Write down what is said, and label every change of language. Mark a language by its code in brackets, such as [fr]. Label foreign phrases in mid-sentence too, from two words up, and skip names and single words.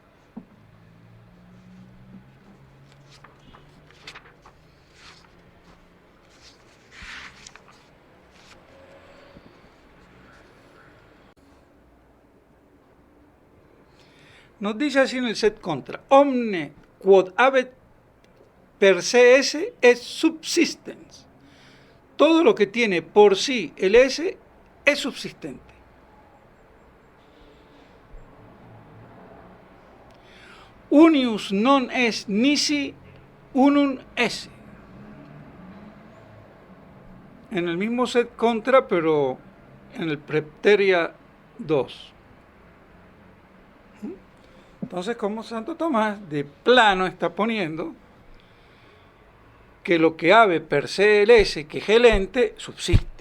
[es] Nos dice así en el [la] set contra: omne quod habet per se esse es subsistens. [es] Todo lo que tiene por sí el esse es subsistente. [la] Unius non est nisi unum esse. [es] En el mismo [la] set contra, [es] pero en el Prepteria 2. Entonces, como Santo Tomás de plano está poniendo que lo que [la] habe per se [es] el esse, que es el ente, subsiste.